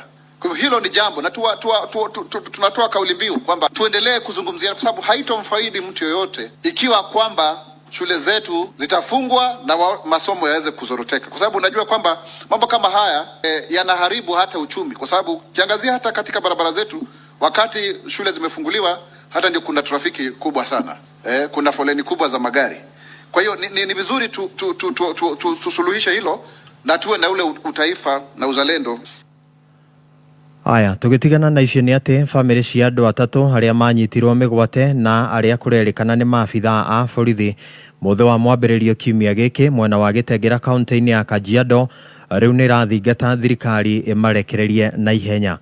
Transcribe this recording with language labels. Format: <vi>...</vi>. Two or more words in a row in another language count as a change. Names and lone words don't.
<sw>Kwa hilo ni jambo na tunatoa kauli mbiu kwamba tuendelee kuzungumzia, kwa sababu haitomfaidi mtu yoyote ikiwa kwamba shule zetu zitafungwa na masomo yaweze kuzoroteka, kwa sababu unajua kwamba mambo kama haya yanaharibu hata uchumi, kwa sababu kiangazia hata katika barabara zetu wakati shule zimefunguliwa hata ndio kuna trafiki kubwa sana, kuna foleni kubwa za magari. Kwa hiyo ni vizuri tusuluhishe hilo na tuwe na ule utaifa na uzalendo.</sw> <ki>Aya, tũgĩtigana na icio nĩ atĩ famĩlĩ cia andũ atatũ arĩa manyitirwo mĩgwate na arĩa kũrerĩkana nĩ maabitha a borithi mũthĩ wa mwambĩrĩrio kiumia gĩkĩ mwena wa Gĩtengera kaunti-inĩ ya Kajiado rĩu nĩ ĩrathingata thirikari ĩmarekererie na ihenya.</ki>